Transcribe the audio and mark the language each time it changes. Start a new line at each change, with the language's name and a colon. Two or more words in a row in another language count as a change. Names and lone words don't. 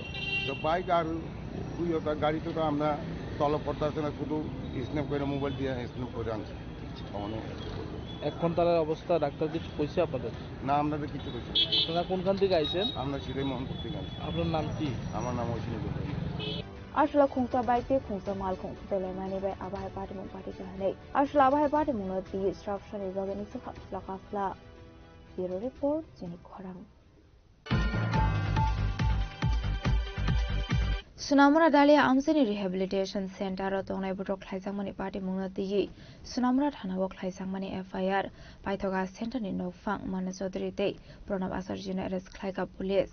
Bangla: তো বাইক আর গাড়িতে তো আমরা তলব করতে আসছে না, শুধু স্ন্যাপ করে মোবাইল দিয়ে স্ন্যাপ করে আনছি। এখন তার অবস্থা ডাক্তার কিছু কইছে আপনাদের? না, আপনাদের কিছু কইছে। আপনারা কোনখান থেকে আইছেন? আমরা সিরাই মোহনপুর থেকে আনছি। আপনার নাম কি? আমার নাম ঐশিনী গোপাল।
Kok Borok: Ashla khungsa bai te khungsa mal khung tole mani bai abai party mung party ka nei. Ashla abai party mung no di
English: instruction is organized
Kok Borok: khafla khafla. Bureau report jeni khorang. Sunamura Dalia Amsani
English: Rehabilitation Center
Kok Borok: tongnai butok khlaijangmani party mung no di Sunamura thana bok khlaijangmani FIR paithoga center ni nokfang Mana Chaudhary te Pranab Acharjina arrest khlaiga police.